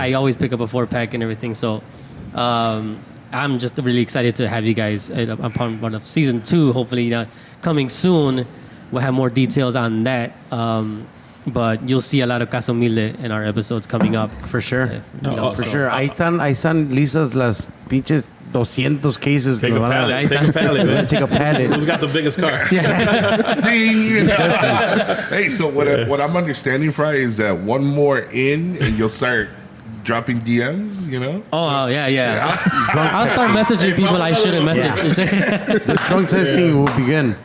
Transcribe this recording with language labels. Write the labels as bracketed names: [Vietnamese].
[English] I always pick up a 4-pack and everything. So I'm just really excited to have you guys upon one of season 2. Hopefully, coming soon. We'll have more details on that. But you'll see a lot of Casa Humilde in our episodes coming up. For sure. For So- sure. [Spanish] Ahí están listas las pinches 200 cases. [English] Take a pallet. Take a pallet, man. Take a pallet. Who's got the biggest car? Ding. Hey, so what I'm understanding, Fry, is that one more in and you'll start dropping DMs, you know? Oh, yeah. I'll start messaging people I shouldn't message. The drunk testing will begin.